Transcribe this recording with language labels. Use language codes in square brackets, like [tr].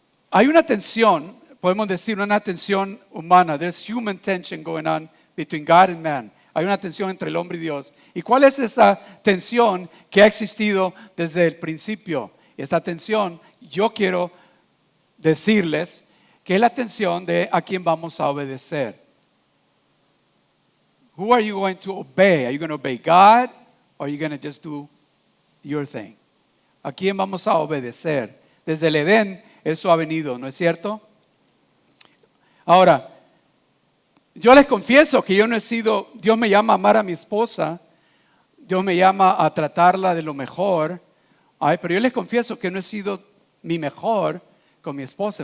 [es] Hay una tensión, podemos decir una tensión humana. [en] There's human tension going on between God and man. [es] Hay una tensión entre el hombre y Dios. ¿Y cuál es esa tensión que ha existido desde el principio? Esa tensión, yo quiero decirles que es la tensión de a quién vamos a obedecer. [en] Who are you going to obey? Are you going to obey God or are you going to just do your thing? [es] ¿A quién vamos a obedecer? Desde el Edén eso ha venido, ¿no es cierto? Ahora, yo les confieso que yo no he sido, Dios me llama a amar a mi esposa, Dios me llama a tratarla de lo mejor, pero yo les confieso que no he sido mi mejor con mi esposa.